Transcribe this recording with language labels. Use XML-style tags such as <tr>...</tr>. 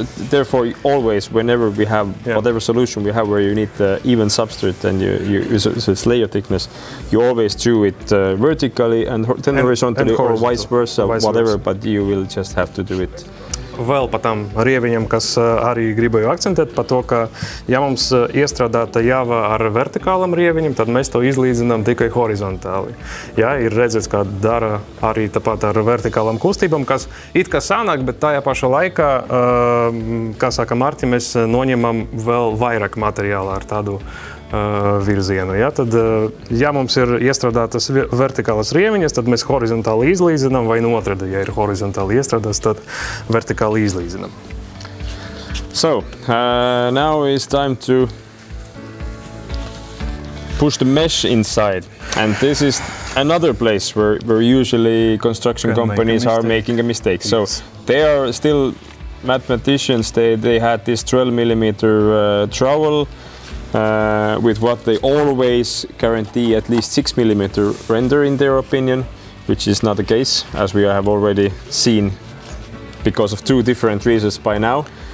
<en>Therefore, always, whenever we have whatever solution we have where you need the even substrate and so it's layer thickness, you always do it vertically and then horizontally or vice versa, whatever, but you will just have to do it.</en> <lv>Vēl par tam rieviņam, kas arī gribēju akcentēt par to, ka ja mums iestrādāta jāva ar vertikālam rieviņam, tad mēs to izlīdzinām tikai horizontāli. Ja, ir redzēts, kā dara arī tāpat ar vertikālam kustībām, kas it kā sanāk, bet tajā pašā laikā, kā saka Marti, mēs noņemam vēl vairāk materiāla ar tādu virzienu. Ja? Tad, ja mums ir iestrādātas vertikālas rieviņas, tad mēs horizontāli izlīdzinām, vai no otrādi, ja ir horizontāli iestrādāts, tad vertikāli izlīdzinām.</lv> <en>So, now is time to push the mesh inside. And this is another place where usually construction companies are making a mistake. So, they are still mathematicians, they had this 12 millimeter trowel, with what they always guarantee at least 6 millimeter render in their opinion, which is not the case, as we have already seen because of two different reasons by now.</en>